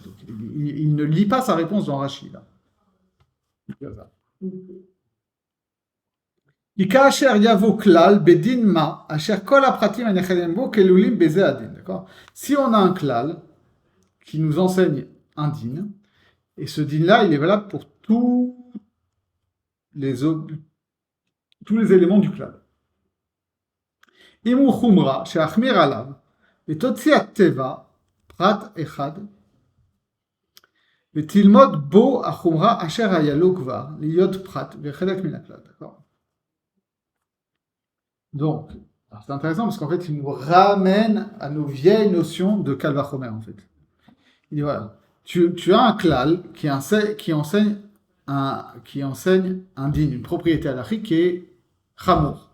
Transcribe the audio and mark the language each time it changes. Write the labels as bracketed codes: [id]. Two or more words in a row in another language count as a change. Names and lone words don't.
[fr] Donc, il ne lit pas sa réponse dans Rashi. Si on a un klal qui nous enseigne un din, et ce din-là, il est valable pour tous les éléments du klal. [he] אם הוא חומרה, שהחמיר עליו, ותוציא הטבע, פרט אחד, ותלמוד בו החומרה אשר היה לו כבר להיות פרט וחלק מן הכלל. [fr] D'accord? Donc, c'est intéressant parce qu'en fait, il nous ramène à nos vieilles notions de [he] קל וחומר, [fr] en fait. Il dit voilà, tu as un klal qui enseigne un digne, une propriété halachique qui est chamour.